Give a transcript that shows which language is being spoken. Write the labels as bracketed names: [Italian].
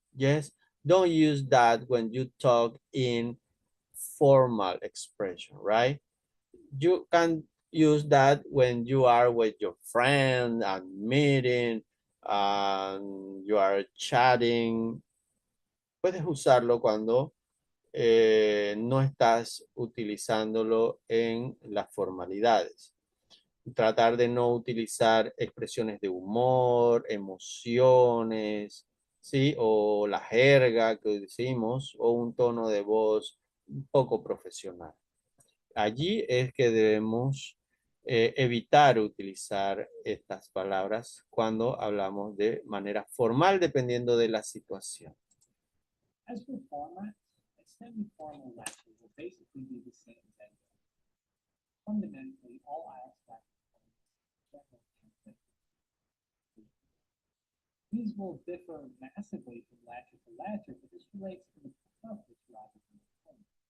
[English] Yes, don't use that when you talk in formal expression, right? You can use that when you are with your friend and meeting and you are chatting. [Spanish] Puedes usarlo cuando no estás utilizándolo en las formalidades. Tratar de no utilizar expresiones de humor, emociones, ¿sí? O la jerga que decimos, o un tono de voz un poco profesional. Allí es que debemos evitar utilizar estas palabras cuando hablamos de manera formal, dependiendo de la situación. [English] As for formats, a semi-formal lecture will basically be the same as any other. Fundamentally, all aspects of general. These will differ massively from lecture to lecture, but this relates to the purpose rather than the point.